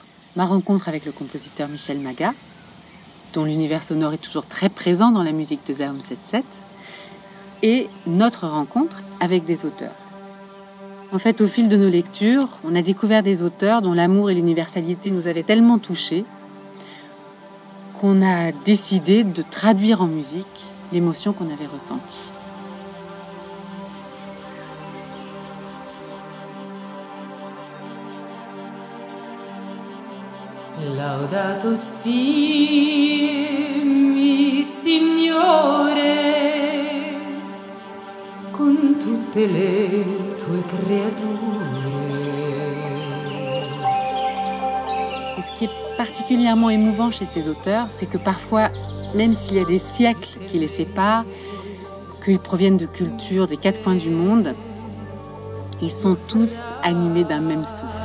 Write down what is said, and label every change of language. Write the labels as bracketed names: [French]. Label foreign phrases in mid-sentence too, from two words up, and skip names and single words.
[French] Ma rencontre avec le compositeur Michel Maga, dont l'univers sonore est toujours très présent dans la musique de Zaom 77, et notre rencontre avec des auteurs. En fait, au fil de nos lectures, on a découvert des auteurs dont l'amour et l'universalité nous avaient tellement touchés qu'on a décidé de traduire en musique l'émotion qu'on avait ressentie. [Italian] Laudato si mi Signore con tutte le tue creature. [French] Et ce qui est particulièrement émouvant chez ces auteurs, c'est que parfois, même s'il y a des siècles qui les séparent, qu'ils proviennent de cultures des 4 coins du monde, ils sont tous animés d'un même souffle.